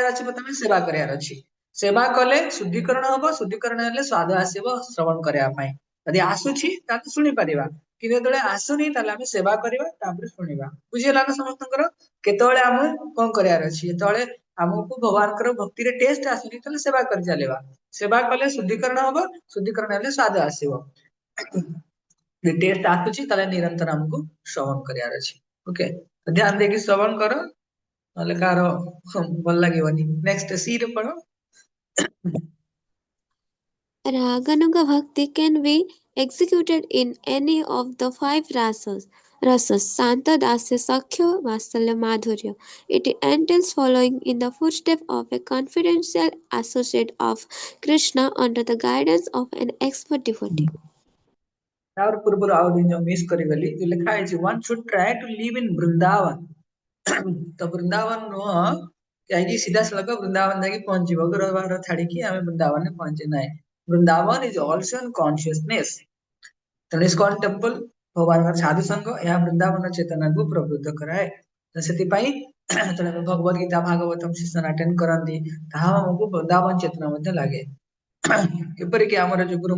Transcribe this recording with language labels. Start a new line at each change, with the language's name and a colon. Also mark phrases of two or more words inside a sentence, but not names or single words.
Odia: ଅଛି ପ୍ରଥମେ ସେବା କରିବାର ଅଛି ସେବା କଲେ ଶୁଦ୍ଧିକରଣ ହବ ଶୁଦ୍ଧିକରଣ ହେଲେ ସ୍ଵାଦ ଆସିବ ଶ୍ରବଣ କରିବା ପାଇଁ ଯଦି ଆସୁଛି ତାହେଲେ ଶୁଣି ପାରିବା କିନ୍ତୁ ଯେତେବେଳେ ଆସୁନି ତାହେଲେ ଆମେ ସେବା କରିବା ତାପରେ ଶୁଣିବା ବୁଝିହେଲା ନା ସମସ୍ତଙ୍କର କେତେବେଳେ ଆମେ କଣ କରିବାର ଅଛି ଯେତେବେଳେ ଆମକୁ ଭଗବାନଙ୍କର ଭକ୍ତିରେ ଟେଷ୍ଟ ଆସୁନି ତାହେଲେ ସେବା କରି ଚାଲିବା ସେବା କଲେ ଶୁଦ୍ଧିକରଣ ହବ ଶୁଦ୍ଧିକରଣ ହେଲେ ସ୍ଵାଦ ଆସିବ ଟେଷ୍ଟ ଆସୁଛି ତାହେଲେ ନିରନ୍ତର ଆମକୁ ଶ୍ରବଣ କରିବାର ଅଛି ଓକେ ଧ୍ୟାନ ଦେଇକି ଶ୍ରବଣ କର ନହେଲେ କାହାର ଭଲ ଲାଗିବନି ନେକ୍ସଟ ସି ରେ ପଢ
English: Raganuga Bhakti can be executed in any of the 5 rasas Santa, Dasya, Sakhya, Vatsalya, Madhurya. It entails following in the footsteps of a confidential associate of Krishna under the guidance of an expert devotee.
Odia: ତାର ପୂର୍ବରୁ ଆଉ ଦିନ ଯୋଉ ମିସ୍ କରିଗଲି ଯୋଉ ଲେଖା ହେଇଛି
English: one should try to live in
Odia: ବୃନ୍ଦାବନ ତ ବୃନ୍ଦାବନ ନୁହଁ ଯାଇକି ସିଧାସଳଖ ବୃନ୍ଦାବନ ଯାଇକି ପହଞ୍ଚିବ ଘର ବାହାର ଛାଡିକି ଆମେ ବୃନ୍ଦାବନରେ ପହଞ୍ଚେ ନାହିଁ
English: Vrindavan is also in consciousness
Odia: ତେଣୁ ଇସ୍କନ ଟେମ୍ପଲ ଭଗବାନଙ୍କର ସାଧୁ ସଂଘ ଏହା ବୃନ୍ଦାବନ ଚେତନାକୁ ପ୍ରବୃଦ୍ଧ କରାଏ ତ ସେଥିପାଇଁ ଯେତେବେଳେ ଆମେ ଭଗବତ ଗୀତା ଭାଗବତମ
English: session attend
Odia: କରନ୍ତି ତାହା ଆମକୁ ବୃନ୍ଦାବନ ଚେତନା ମଧ୍ୟ ଲାଗେ ଏପରିକି ଆମର ଯୋଉ ଗୁରୁ